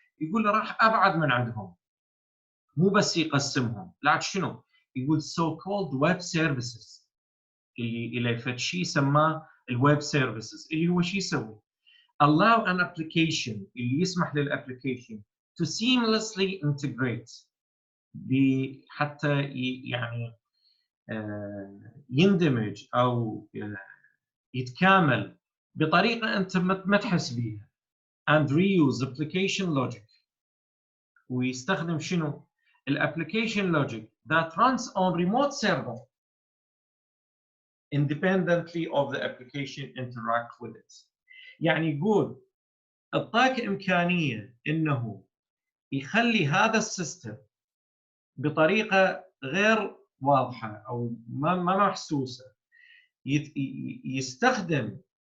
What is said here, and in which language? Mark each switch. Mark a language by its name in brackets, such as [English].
[Arabic] يقول راح ابعد من عندهم، مو بس يقسمهم، لكن شنو؟ يقول [English] so called web services [Arabic] اللي فد شيء سماه الويب سيرفيسز اللي هو شيء يسوي؟ [English] allow an application [Arabic] اللي يسمح للابلكيشن [English] to seamlessly integrate [Arabic] حتى يعني يندمج او يتكامل بطريقه انت ما تحس بيها [English] and reuse application logic. [Arabic] ويستخدم شنو؟ الابلكيشن [English] logic that runs on remote server independently of the application interact with it. [Arabic] يعني يقول اعطاك امكانيه انه يخلي هذا السيستم بطريقه غير واضحه او ما محسوسه يستخدم